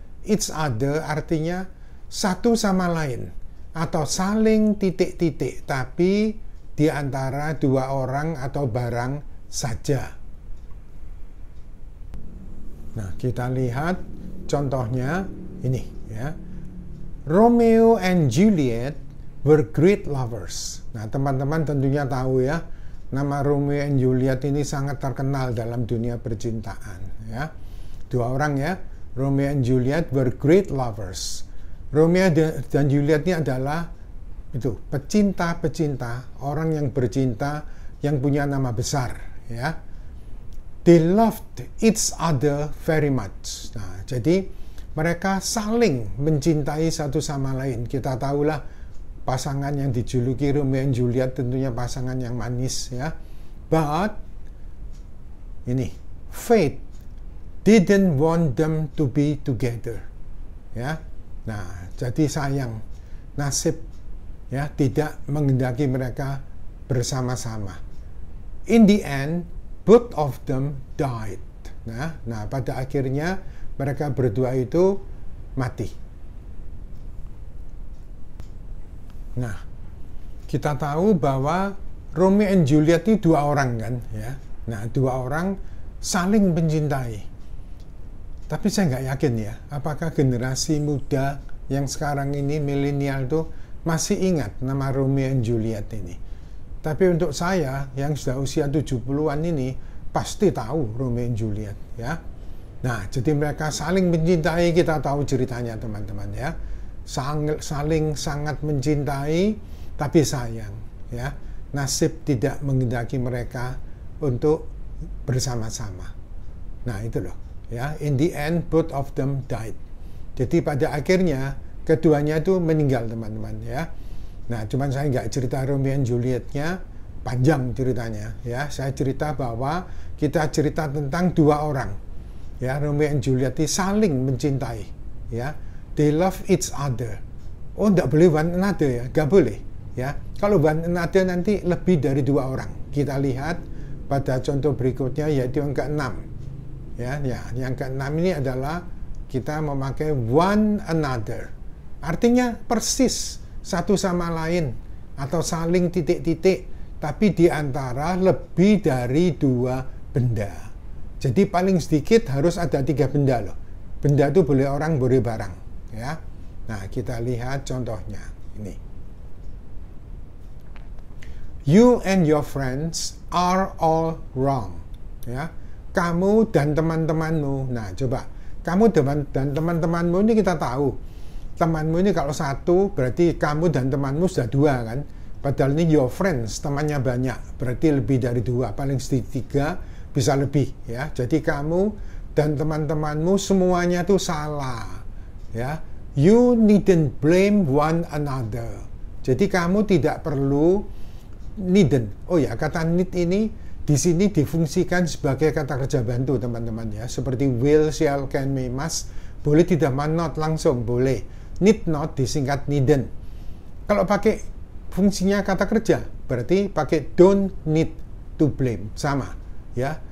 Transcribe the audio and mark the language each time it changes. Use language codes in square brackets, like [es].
[id] Each other artinya satu sama lain atau saling titik-titik, tapi di antara dua orang atau barang saja. Nah, kita lihat contohnya ini ya. [en] Romeo and Juliet were great lovers. [id] Nah, teman-teman tentunya tahu ya, nama Romeo and Juliet ini sangat terkenal dalam dunia percintaan ya. Dua orang ya, [en] Romeo and Juliet were great lovers. [id] Romeo dan Juliet ini adalah itu pecinta-pecinta, orang yang bercinta, yang punya nama besar ya. [en] They loved each other very much. [id] Nah, jadi mereka saling mencintai satu sama lain. Kita tahulah pasangan yang dijuluki Romeo and Juliet tentunya pasangan yang manis ya. [en] But ini fate didn't want them to be together. Ya. [id] Nah, jadi sayang nasib ya tidak menghendaki mereka bersama-sama. [en] In the end, both of them died. [id] Nah, pada akhirnya mereka berdua itu mati. Nah, kita tahu bahwa Romeo and Juliet itu dua orang kan, ya. Nah, dua orang saling mencintai. Tapi saya nggak yakin ya, apakah generasi muda yang sekarang ini milenial tuh masih ingat nama Romeo and Juliet ini. Tapi untuk saya yang sudah usia 70-an ini pasti tahu Romeo and Juliet ya. Nah, jadi mereka saling mencintai, kita tahu ceritanya teman-teman ya. Saling sangat mencintai, tapi sayang ya. Nasib tidak menghendaki mereka untuk bersama-sama. Nah, itu loh ya. [en] In the end, both of them died. [id] Jadi pada akhirnya keduanya itu meninggal teman-teman ya. Nah, cuman saya nggak cerita Romeo and Julietnya, panjang ceritanya ya. Saya cerita bahwa kita cerita tentang dua orang ya, Romeo and Juliet saling mencintai ya, [en] they love each other. [id] Oh, tidak boleh one another ya, nggak boleh ya. Kalau one another nanti lebih dari dua orang. Kita lihat pada contoh berikutnya, yaitu yang ke-6 ya. Yang ke-6 ini adalah kita memakai one another, artinya persis satu sama lain atau saling titik-titik, tapi di antara lebih dari dua benda. Jadi paling sedikit harus ada 3 benda loh. Benda itu boleh orang, boleh barang ya. Nah, kita lihat contohnya ini. [en] You and your friends are all wrong ya. [id] Kamu dan teman-temanmu. Nah, coba kamu dan teman-temanmu ini kita tahu. Temanmu ini kalau satu berarti kamu dan temanmu sudah 2 kan. Padahal ini [en] your friends, [id] temannya banyak, berarti lebih dari 2, paling sedikit 3, bisa lebih ya. Jadi kamu dan teman-temanmu semuanya tuh salah ya. [en] You needn't blame one another. [id] Jadi kamu tidak perlu needn't. Oh ya, kata need ini di sini difungsikan sebagai kata kerja bantu teman-teman ya. Seperti will, shall, can, may, must. Boleh tidak not langsung, boleh. Need not disingkat needn't. Kalau pakai fungsinya kata kerja, berarti pakai [en] don't need to blame, [id] sama ya.